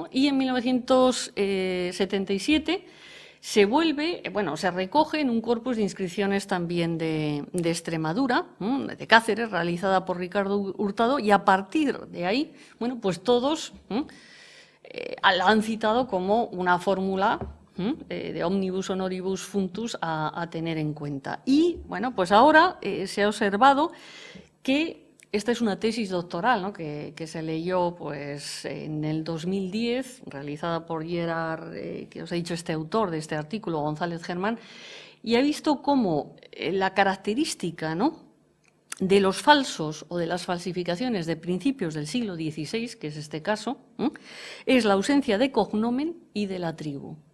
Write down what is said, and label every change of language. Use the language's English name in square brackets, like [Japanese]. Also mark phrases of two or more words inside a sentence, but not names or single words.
[Spanish] Y en 1977 se vuelve, se recoge en un corpus de inscripciones también de Extremadura, de Cáceres, realizada por Ricardo Hurtado, y a partir de ahí, pues todos la han citado como una fórmula de [Latin] omnibus honoribus functus [Spanish] a tener en cuenta. Y, pues ahora se ha observado que esta es una tesis doctoral, ¿no? que se leyó pues, en el 2010, realizada por Gerard, que os he dicho, este autor de este artículo, González Germán, y ha visto cómo la característica, ¿no?, de los falsos o de las falsificaciones de principios del siglo XVI, que es este caso, es la ausencia de cognomen y de la tribu.